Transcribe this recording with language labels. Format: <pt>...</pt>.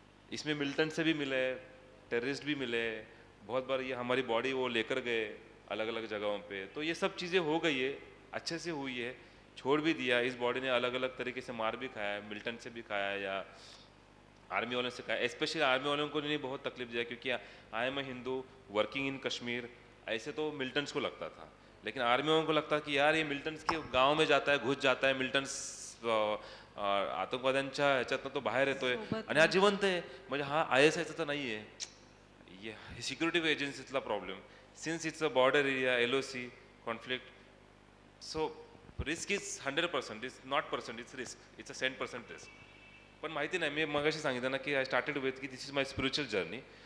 <hi>इसमें मिलिटेंट से भी मिले, टेररिस्ट भी मिले, बहुत बार ये हमारी बॉडी वो लेकर गए अलग अलग जगहों पे, तो ये सब चीज़ें हो गई है, अच्छे से हुई है। छोड़ भी दिया, इस बॉडी ने अलग अलग तरीके से मार भी खाया है, मिलिटेंट से भी खाया या आर्मी वालों से खाया। स्पेशली आर्मी वालों को नहीं बहुत तकलीफ दिया, क्योंकि</hi> <en>I am a Hindu working in Kashmir.</en> <hi>ऐसे तो मिलिटेंट्स को लगता था, लेकिन आर्मी वालों को लगता कि यार ये मिलिटेंट्स के गाँव में जाता है, घुस जाता है, मिलिटेंट्स</hi> <mr>आतंकवाद्यांच्या ह्याच्यातनं तो बाहेर येतोय आणि हा जिवंत आहे, म्हणजे हा ISIचा तर नाही आहे,</mr> <hi>ये security एजन्सीजला problem,</hi> <en>Since it's a border area, LOC conflict. So risk is 100%, it's not percent, it's risk, it's a 100% risk.</en> <mr>पण माहिती नाही, मी मगाशी सांगितलं ना की</mr> <en>I started with की this is my spiritual journey.</en>